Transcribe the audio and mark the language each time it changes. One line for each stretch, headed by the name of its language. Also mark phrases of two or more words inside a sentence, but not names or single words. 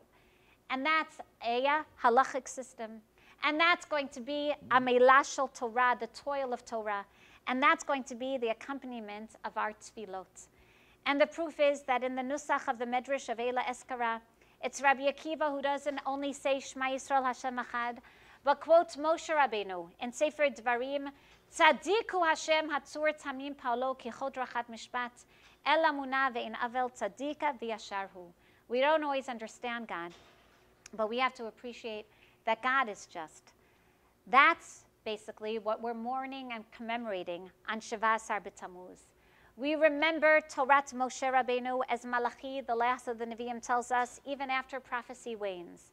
English: And that's a halachic system. And that's going to be a
Hebrew: עמלה של תורה,
English: the toil of Torah. And that's going to be the accompaniment of our Tefilot. And the proof is that in the Nusach of the Medrash of Eila Eskara, it's Rabbi Akiva who doesn't only say
Hebrew: שמע ישראל ה׳ אחד,
English: but quotes Moshe Rabbeinu in Sefer Dvarim,
Hebrew: צדקו ה׳ הצור תמים פעלו כי כל דרכיו משפט אל אמונה ואין עול צדיק וישר הוא.
English: We don't always understand God, but we have to appreciate that God is just. That's basically what we're mourning and commemorating on Sheva Asar B'Tammuz. We remember Torat Moshe Rabbeinu as Malachi, the last of the Nevi'im, tells us, even after prophecy wanes.